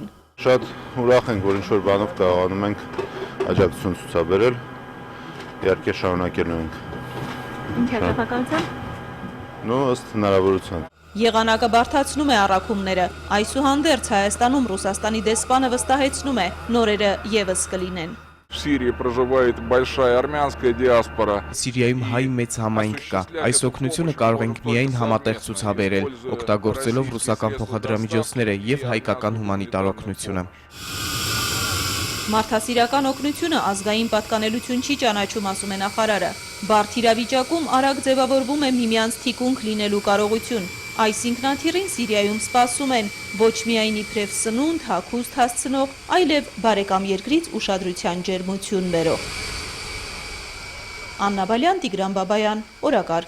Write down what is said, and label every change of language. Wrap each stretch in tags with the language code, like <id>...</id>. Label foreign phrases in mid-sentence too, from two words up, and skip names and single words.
<hy>Շատ ուրախ ենք, որ ինչ-որ բանով կարողանում ենք աջակցություն ցուցաբերել, իհարկե շարունակելու ենք։ Ինչ հաղթականությամբ։ Ըստ հնարավորության։ Եղանակը բարդացնում է առաքումները։ Այսուհանդերձ Հայաստանում Ռուսաստանի դեսպանը վստահեցնում է, նորերը եւս կլինեն։</hy> <ru>В Сирии проживает большая армянская диаспора.</ru> <hy>Սիրիայում հայ մեծ համայնք կա։ Այս օգնությունը կարող ենք միայն համատեղ ցուցաբերել, օգտագործելով ռուսական փոխադրամիջոցները եւ հայկական հումանիտար օգնությունը։ Մարդասիրական օգնությունը ազգային պատկանելություն չի ճանաչում, ասում է նախարարը։ Բարդ իրավիճակում արագ ձևավորվում է միմյանց թիկունք լինելու կարողություն։ Այս ինքնաթիռին Սիրիայում սպասում են ոչ միայն իբրև սնունդ, հագուստ հասցնող, այլև բարեկամ երկրից ուշադրության ջերմություն բերող։ Աննա Բալյան, Տիգրան Բաբայան, օրակարգ։</hy>